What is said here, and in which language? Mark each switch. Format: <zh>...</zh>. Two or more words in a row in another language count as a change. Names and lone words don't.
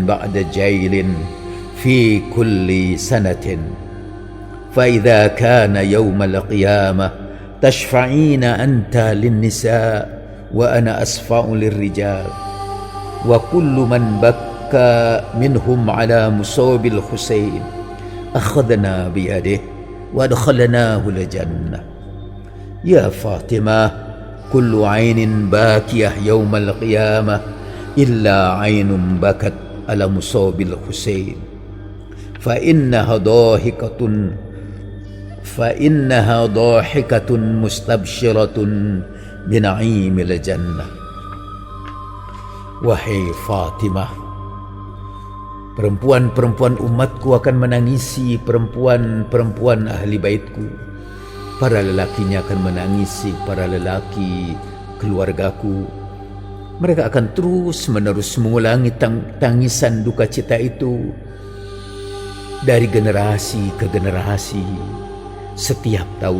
<ar>بعد جيل في كل سنة فإذا كان يوم القيامة تشفعين أنت للنساء وأنا أشفع للرجال وكل من بكى منهم على مصاب Husain أخذنا بيده وأدخلناه الجنة. يا Fatimah، كل عين باكية يوم القيامة إلا عين بكت على مصاب Husain فإنها ضاحكة مستبشرة بنعيم الجنة.</ar> <id>Wahai Fatimah, perempuan-perempuan umatku akan menangisi perempuan-perempuan ahli baitku. Para lelakinya akan menangisi para lelaki keluargaku. Mereka akan terus-menerus mengulangi tangisan duka cita itu dari generasi ke generasi setiap tahun.</id>